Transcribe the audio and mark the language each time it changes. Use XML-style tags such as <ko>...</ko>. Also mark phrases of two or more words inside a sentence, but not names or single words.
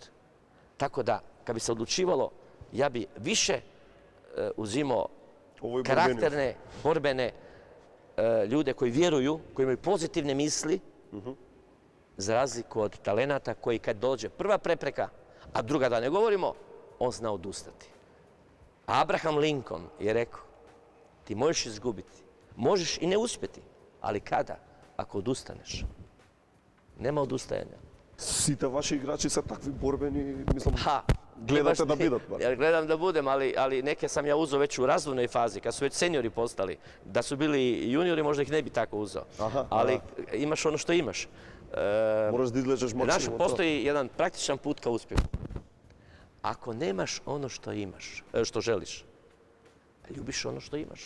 <hr>Tako da, kad bi se odlučivalo, ja bi više uzimao karakterne, borbene ljude koji vjeruju, koji imaju pozitivne misli, za razliku od talenata koji kad dođe prva prepreka, a druga da ne govorimo, on zna odustati. Abraham Lincoln je rekao, ti možeš izgubiti, možeš i ne uspjeti, ali kada? Ako odustaneš. Nema odustajanja.</hr> <mk>Сите ваши играчи се такви борбени, мислам, гледате да бидат.</mk> <hr>Ja gledam da budem, ali neke sam ja uzeo već u razvojnoj fazi, kad su već seniori postali. Da su bili juniori, možda ih ne bi tako uzeo. Ali imaš ono što imaš. Moraš da izlečeš maksimum. Postoji jedan praktičan put ka uspjehu. Ako nemaš ono što imaš, što želiš, ljubiš ono što imaš.</hr>